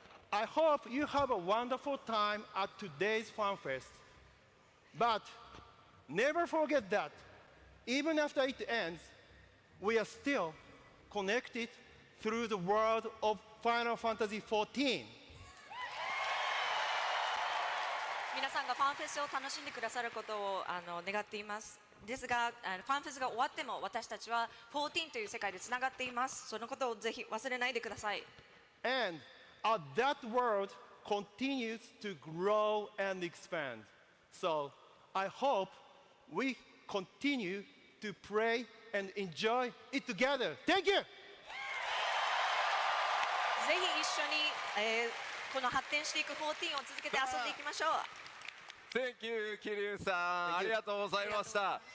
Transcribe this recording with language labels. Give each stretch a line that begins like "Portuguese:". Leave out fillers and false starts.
English: I hope you have a wonderful time at today's FanFest. But never forget that even after it ends, we are still connected through the world of Final Fantasy XIV.
Japanese: 皆さんがファンフェスを楽しんでくださることを願っています。ですが、ファンフェスが終わっても私たちは14という世界でつながっています。そのことをぜひ忘れないでください。
English: And that world continues to grow and expand. So I hope we continue to pray and enjoy it together. Thank you!
Japanese: ぜひ一緒に、この発展していく14を続けて遊んでいきましょう。
English: Thank you
Japanese: 桐生さん、ありがとうございました。